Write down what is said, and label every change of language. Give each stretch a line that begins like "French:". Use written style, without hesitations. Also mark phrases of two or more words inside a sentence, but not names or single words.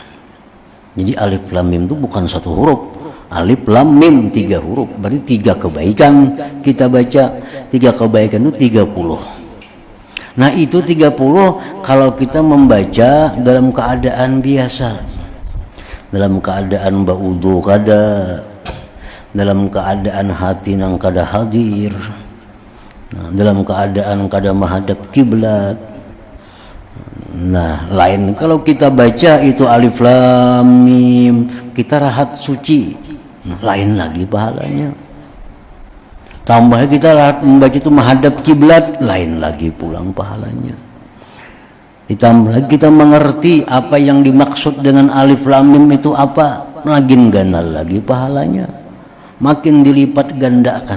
Indonesian: Jadi alif lam mim itu bukan 1 huruf, alif lam mim 3 huruf, berarti 3 kebaikan kita baca. 3 kebaikan itu 30. Nah, itu 30 kalau kita membaca dalam keadaan biasa, dalam keadaan ba'udhu kada, dalam keadaan hati nang kada hadir, nah, dalam keadaan kada menghadap kiblat. Nah, lain kalau kita baca itu alif lam mim, kita rahat suci, nah, lain lagi pahalanya.
Banjar: Tambah kita rahat membaca itu menghadap kiblat, lain lagi pulang pahalanya.
Indonesian: Ditambah lagi kita mengerti apa yang dimaksud dengan alif lam mim itu apa, makin ganal lagi pahalanya, makin dilipat gandakan.